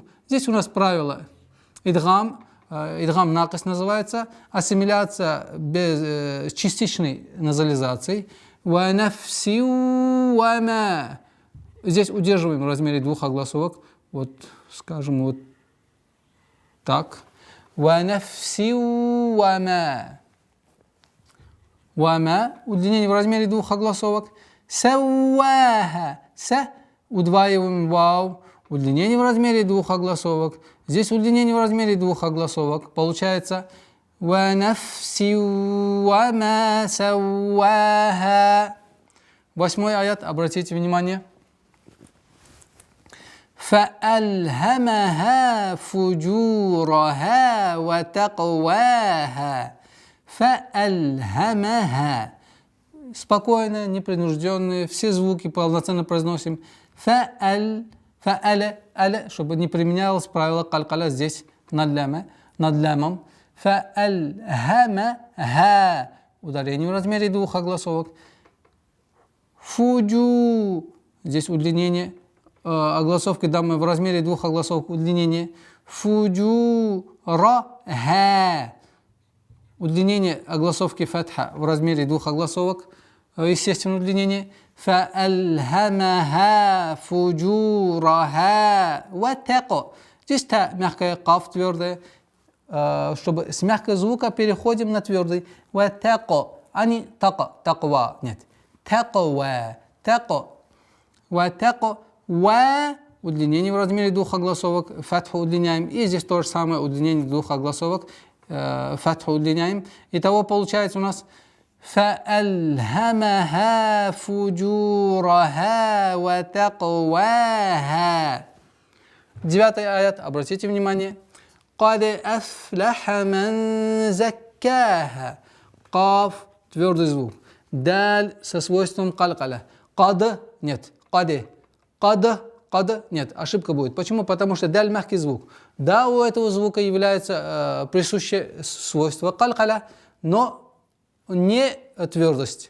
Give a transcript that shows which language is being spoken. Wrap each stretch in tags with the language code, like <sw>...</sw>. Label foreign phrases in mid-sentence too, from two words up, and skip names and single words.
<ru>Здесь у нас правило</ru> <ar>إدغام ناقص</ar> <ru>называется, ассимиляция без частичной назализации.</ru> <ar>ونفس وما.</ar> <ru>Здесь удерживаем в размере 2 огласовок. Вот, скажем, вот так.</ru> <ar>ونفس وما.</ar> <ru>Вама. Удлинение в размере 2 огласовок. Савваха. Са. Удваиваем вау. Удлинение в размере 2 огласовок. Здесь удлинение в размере 2 огласовок. Получается</ru> <ar>وَنَفْسٍ وَمَا سَوَّاهَا.</ar> <ru>8-й аят, обратите внимание.</ru> <ar>فَأَلْهَمَهَا فُجُورَهَا وَتَقْوَاهَا. فَأَلْهَمَهَا.</ar> <ru>Спокойно, непринужденные, все звуки полноценно произносим. Фа'аля, чтобы не применялось правило калькаля здесь над лямом. Фа'альхамаха. Ударение в размере 2 огласовок. Фуджу. Здесь удлинение. Огласовки дамы в размере 2 огласовок. Удлинение. Фуджу. Ра-ха. Удлинение огласовки фатха в размере 2 огласовок. Естественное удлинение.</ru> <ar>فَأَلْهَمَهَا فُجُورَهَا وَتَقَى.</ar> <ru>Здесь та мягкая, каф твердая. чтобы с мягкого звука переходим на твердый. Ватако, а не тако, таква, нет. Таква, тако. Ватако, ва, удлинение в размере двух огласовок, фатху удлиняем. И здесь то же самое удлинение двух огласовок, фатху удлиняем. Итого получается у нас</ru> <ar>فألهمها فجورها وتقواها.</ar> <ru>9 аят, обратите внимание.</ru> <ar>قد أفلح من زكاها.</ar> <ru>Каф, твердый звук. Даль со свойством калькаля. Кад, нет. Каде. Кад, нет. Ошибка будет. Почему? Потому что даль мягкий звук. Да, у этого звука является присущее свойство калькаля, но не твердость.</ru>